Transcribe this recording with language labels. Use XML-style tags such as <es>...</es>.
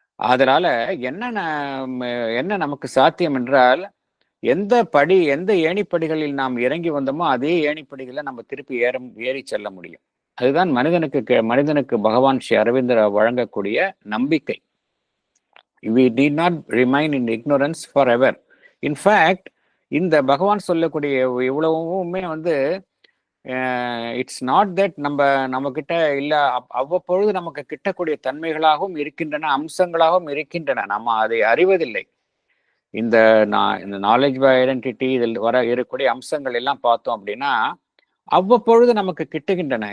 <ta>அதனால என்ன நமக்கு சாத்தியம் என்றால், எந்த ஏணிப்படிகளில் நாம் இறங்கி வந்தோமோ அதே ஏணிப்படிகளை நம்ம திருப்பி ஏறி செல்ல முடியும். அதுதான் மனிதனுக்கு பகவான் ஸ்ரீ அரவிந்தர் வழங்கக்கூடிய நம்பிக்கை.</ta> <en>We did not remain in ignorance forever. In fact,</en> <ta>இந்த பகவான் சொல்லக்கூடிய இவ்வளவுமே வந்து</ta> <en>it's not that</en> <ta>நம்ம கிட்ட இல்ல, அவ்வப்பொழுது நமக்கு கிட்டக்கூடிய தன்மைகளாகவும் இருக்கின்றன, அம்சங்களாகவும் இருக்கின்றன, நம்ம அதை அறிவதில்லை. இந்த நாலேஜ் பை ஐடென்டிட்டி இதில் இருக்கக்கூடிய அம்சங்கள் எல்லாம் பார்த்தோம் அப்படின்னா அவ்வப்பொழுது நமக்கு கிட்டுகின்றன.</ta>